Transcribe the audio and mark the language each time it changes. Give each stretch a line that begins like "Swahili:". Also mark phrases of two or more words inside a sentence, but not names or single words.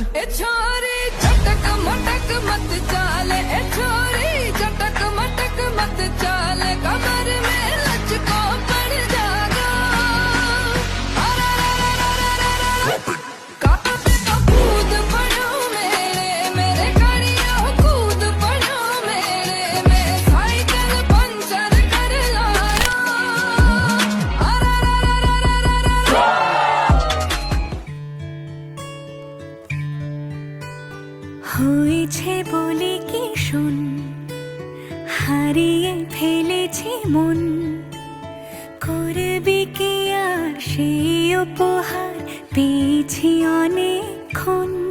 Haryanvi: ए छोरी चटक मटक मत चाले, ए छोरी चटक मटक मत चाले, कमर में लचको पड़ जागा। कूद पड़ो मेरे कड़िया कूद पड़ो मेरे, मैं साइकिल पंचर कर लाया।
Bangla: হয়েছে বলে কি শোন, হারিয়ে ফেলেছি মন, করবি কি আর সেই উপহার পেয়েছি অনেকক্ষণ।